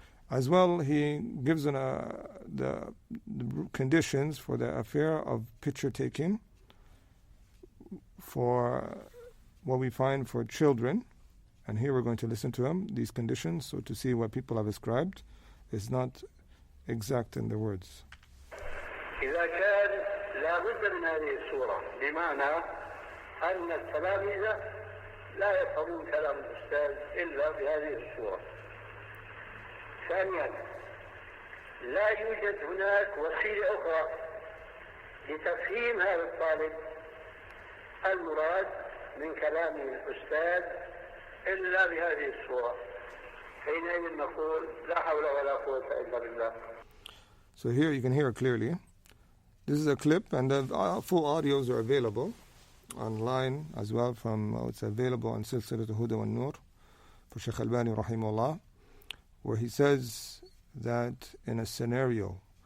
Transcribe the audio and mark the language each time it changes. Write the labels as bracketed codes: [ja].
[en] As well, he gives the conditions for the affair of picture taking for what we find for children. And here we're going to listen to him, these conditions, so to see what people have ascribed is not exact in the words. [ar] إذا كان لا بد من هذه الصورة، بمعنى أن التلاميذ لا يفهمون كلام الأستاذ إلا بهذه الصورة. ثانيا، لا يوجد هناك وسيلة أخرى لتفهيم هذا الطالب المراد من كلام الأستاذ إلا بهذه الصورة. حينئذ نقول لا حول ولا قوة إلا بالله. [en] So here you can hear it clearly. This is a clip, and the full audios are available online as well. It's available on Silsilat al-Huda wa Nur for Shaykh Albani rahimahullah, where he says that in a scenario